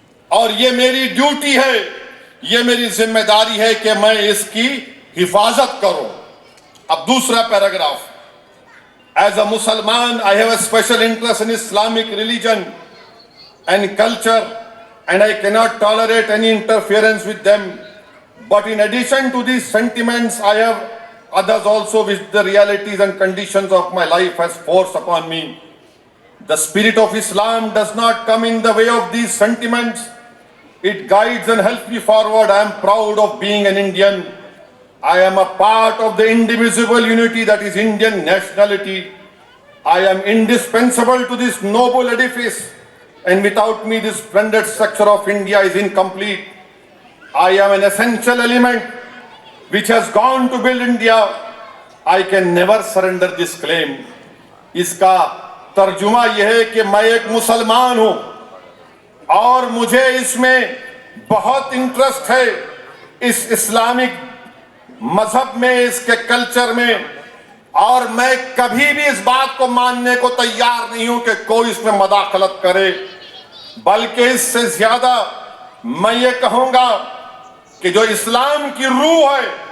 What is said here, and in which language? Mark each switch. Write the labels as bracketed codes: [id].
[ur] اور یہ میری ڈیوٹی ہے، یہ میری ذمہ داری ہے کہ میں اس کی حفاظت کروں۔ اب دوسرا پیراگراف، [en] As a مسلمان I have a special interest in Islamic religion and culture, and I cannot tolerate any interference with them. But in addition to these sentiments, I have others also which the realities and conditions of my life has forced upon me. The spirit of Islam does not come in the way of these sentiments. It guides and helps me forward. I am proud of being an Indian. I am a part of the indivisible unity that is Indian nationality. I am indispensable to this noble edifice, and without me this splendid structure of India is incomplete. I am an essential element which has gone to build India. I can never surrender this claim. [ur] اس کا ترجمہ یہ ہے کہ میں ایک مسلمان ہوں، اور مجھے اس میں بہت انٹرسٹ ہے، اس اسلامک مذہب میں، اس کے کلچر میں، اور میں کبھی بھی اس بات کو ماننے کو تیار نہیں ہوں کہ کوئی اس میں مداخلت کرے، بلکہ اس سے زیادہ میں یہ کہوں گا کہ جو اسلام کی روح ہے،